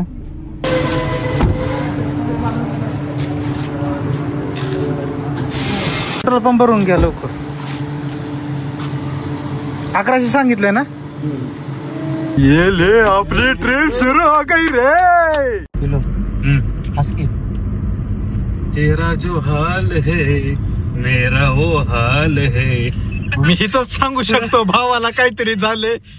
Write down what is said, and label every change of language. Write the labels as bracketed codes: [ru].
[mr] Petrol pump भरून घ्या लवकर. 1100 सांगितलंय ना. [hi] ये ले आपली ट्रिप सुरू हो गई रे. तेरा जो हाल है मेरा वो हाल है. [mr] मी इथंच सांगू शकतो भावाला काहीतरी झाले.